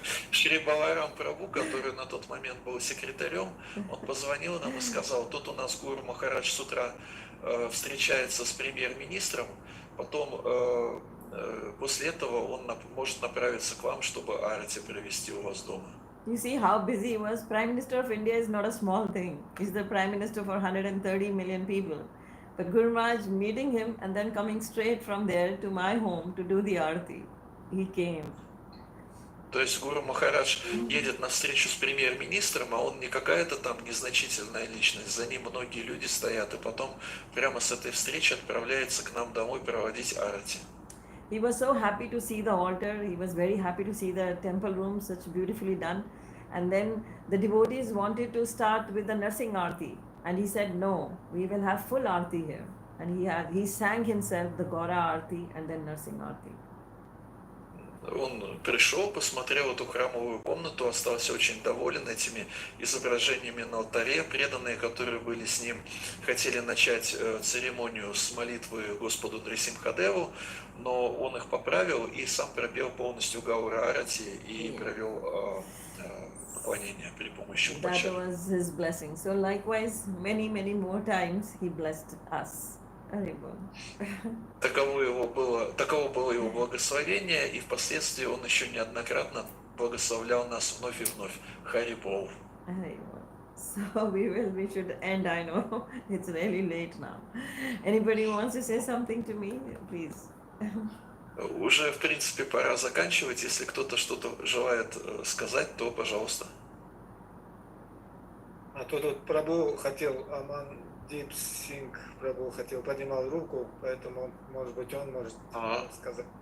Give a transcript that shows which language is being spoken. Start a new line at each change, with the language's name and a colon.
Russian: Шри Баларам Прабhu, который на тот момент был секретарем, он позвонил нам и сказал, тут у нас Гуру Махарадж с утра встречается с премьер-министром, потом после этого он может направиться к вам, чтобы арати провести у вас дома.
English: You see how busy he was. Prime Minister of India is not a small thing. He's the Prime Minister for 130 million people. But Guru Maharaj meeting him and then coming straight from there to my home to do the Aarti. He came.
Russian: То есть Гуру Махарадж едет на встречу с премьер-министром, а он не какая-то там незначительная личность, за ним многие люди стоят, и потом прямо с этой встречи отправляется к нам домой проводить арати.
English: He was so happy to see the altar. He was very happy to see the temple room, such beautifully done. And then the devotees wanted to start with the nursing Aarti. And he said, no, we will have full Aarti here. And he sang himself the Gaura Aarti and then nursing Aarti.
Russian: Он пришел, посмотрел эту храмовую комнату, остался очень доволен этими изображениями на алтаре. Преданные, которые были с ним, хотели начать церемонию с молитвы Господу Нрисимхадеву, но он их поправил и сам пропел полностью Гаура Арати и провел поклонение при помощи упачари.
English: That was his blessing. So likewise, many more times he blessed us.
Russian: Таково было его благословение, и впоследствии он еще неоднократно благословлял нас вновь и вновь. Хари Бол.
English: So we should end, I know. It's really late now. Anybody wants to say something to me? Please.
Russian: Уже, в принципе, пора заканчивать. Если кто-то что-то желает сказать, то пожалуйста. А то тут Прабху хотел, Амандип Синг Прабху хотел, поднимал руку, поэтому, может быть, он может сказать.